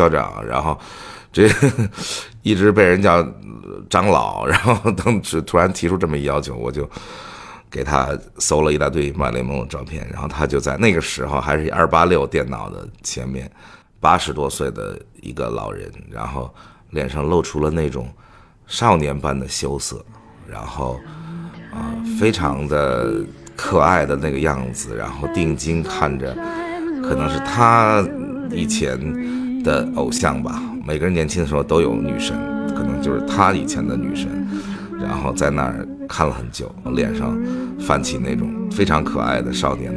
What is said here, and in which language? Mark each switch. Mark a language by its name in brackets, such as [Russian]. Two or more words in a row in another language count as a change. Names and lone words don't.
[Chinese] 校長，然後這一直被人叫長老，然後当时突然提出这麼一要求，我就給他搜了一大堆瑪麗蓮·夢露照片，然後他就在那個時候還是286電腦的前面，80多歲的一個老人，然後臉上露出了那種少年般的羞澀，然後非常的可愛的那個樣子，然後定睛看着可能是他以前的偶像吧，每個人年輕的時候都有女神，可能就是他以前的女神，然後在那兒看了很久，臉上泛起那種非常可愛的少年